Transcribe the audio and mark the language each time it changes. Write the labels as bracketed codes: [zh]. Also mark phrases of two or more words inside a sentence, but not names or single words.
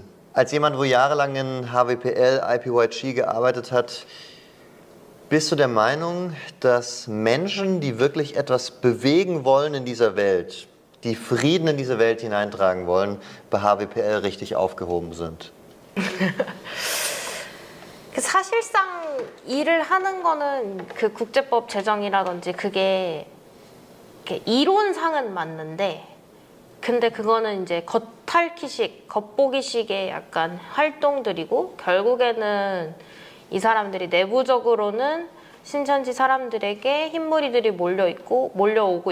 [de] Als jemand, wo jahrelang in HWPL, IPYG gearbeitet hat, bist du der Meinung, dass Menschen, die wirklich etwas bewegen wollen in dieser Welt, die Frieden in diese Welt hineintragen wollen, bei HWPL richtig aufgehoben sind? [ko] 사실상 일을 하는 거는 그 국제법 제정이라든지 그게 이론상은 맞는데 근데 그거는 이제 겉핥기식, 겉보기식의 약간 활동들이고 결국에는 이 사람들이 내부적으로는 신천지 사람들에게 흰무리들이 몰려오고